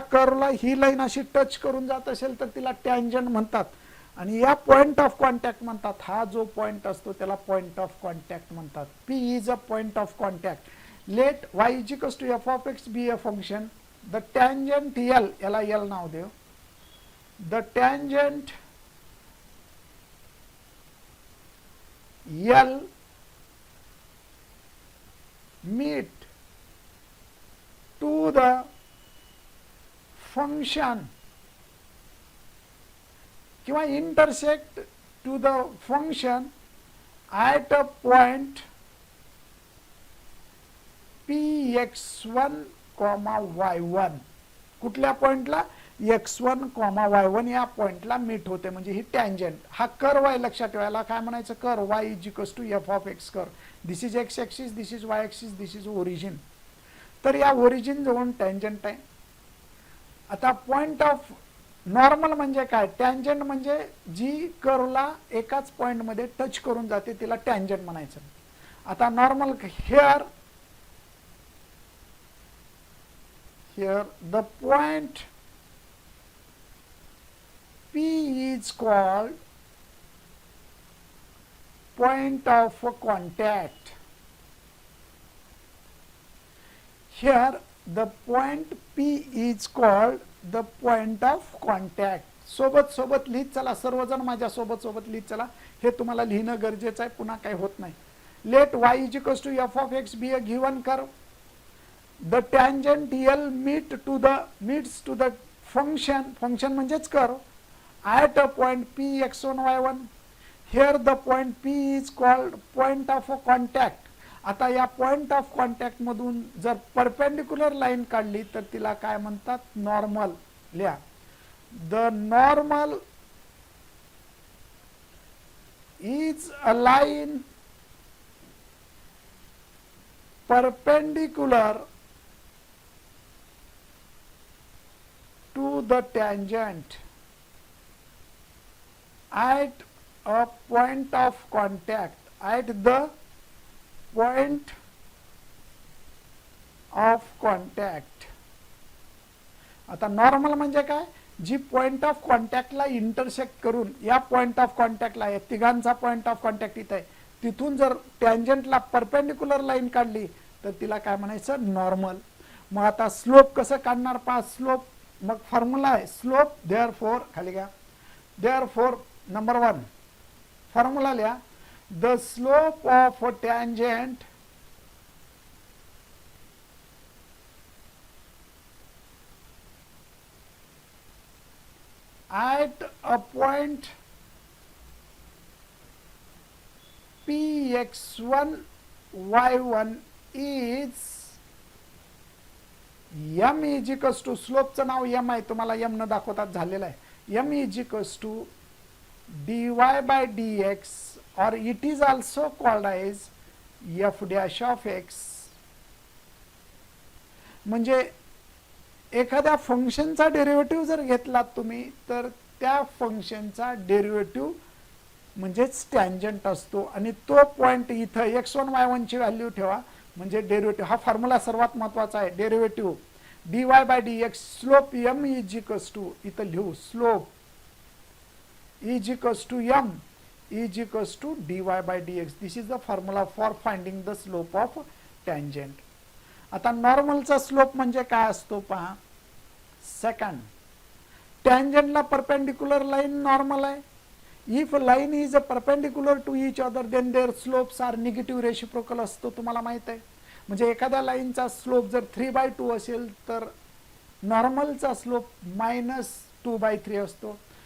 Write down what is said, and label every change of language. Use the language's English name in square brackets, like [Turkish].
[Marathi] या कर्वला ही लाईन अशी टच करून जात असेल तर तिला टँजंट म्हणतात. आणि या पॉइंट ऑफ कॉन्टॅक्ट म्हणतात. हा जो पॉइंट असतो त्याला पॉइंट ऑफ कॉन्टॅक्ट म्हणतात. [English] P is a point of contact. Let y is equals to f of x be a function. [Marathi] The tangent L, याला L नाव देऊ. [English] The tangent L meet to the function किंवा intersect to the function at a point px1, y1. [Marathi] कुठल्या पॉइंटला? x1, y1 या पॉइंटला meet होते, म्हणजे ही tangent. हा कर्व आहे, लक्षात ठेवायला. काय म्हणायचं? [English] Curve y is equals to f of x curve. This is x axis, this is y axis, this is origin. [Marathi] तर या ओरिजिन जवळ टँजंट आहे. आता पॉइंट ऑफ नॉर्मल म्हणजे काय? टँजंट म्हणजे जी कर्वला एकाच पॉइंट मध्ये टच करून जाते तिला टँजंट म्हणायचं. [English] आता normal here the point P is called point of contact. Here the point P is called the point of contact. [Marathi] सोबत सोबत लिहित चला, सर्वजण माझ्या सोबत सोबत लिहित चला. हे तुम्हाला लिहिणं गरजेचं आहे, पुन्हा काही होत नाही. [English] लेट y is equals to f of x be a given curve. The tangent L meets to the function [Marathi] म्हणजेच curve [English] at a point p x1 y1. Here the point P is called point of contact. [Marathi] आता या point of contact मधून जर perpendicular line काढली तर तिला काय म्हणतात? नॉर्मल. लिहा. [English] The normal is a line perpendicular to the tangent at a point of contact, at the point of contact. [Marathi] आता नॉर्मल म्हणजे काय? जी पॉइंट ऑफ कॉन्टॅक्टला इंटरसेक्ट करून या पॉइंट ऑफ कॉन्टॅक्टला आहे, तिघांचा पॉइंट ऑफ कॉन्टॅक्ट इथे आहे, तिथून जर टँजंटला परपेंडिक्युलर लाईन काढली तर तिला काय म्हणायचं? नॉर्मल. मग आता स्लोप कसं काढणार? पहा स्लोप. मग फॉर्म्युला आहे स्लोप. देअरफॉर खाली घ्या. [English] Therefore number 1 formula लिहा. The slope of tangent at a point px1 y1 is m is equals to, [Marathi] स्लोपचं now m आहे, तुम्हाला m न दाखवतात झालेलं आहे. [English] m is equals to dy by dx or it is also called as f dash of x. [Marathi] म्हणजे एखाद्या फंक्शनचा derivative जर घेतलात तुम्ही तर त्या फंक्शनचा डेरिव्हेटिव्ह म्हणजेच टँजंट असतो. आणि तो पॉइंट इथं x1 y1 ची व्हॅल्यू ठेवा म्हणजे डेरिव्हेटिव्ह. हा फॉर्म्युला सर्वात महत्त्वाचा आहे. [English] derivative dy by dx slope m is equals to, [Marathi] इथं लिहू [English] Slope is equals to m is equals to dy by dx. This is the formula for finding the slope of tangent. [Marathi] आता नॉर्मलचा slope म्हणजे काय असतो पहा. Second, टँजंटला perpendicular line normal आहे. [English] If line is a perpendicular to each other then their slopes are negative reciprocal असतो. [Marathi] तुम्हाला माहित आहे. म्हणजे एखाद्या लाईनचा स्लोप जर 3/2 असेल तर नॉर्मलचा स्लोप -2/3 असतो.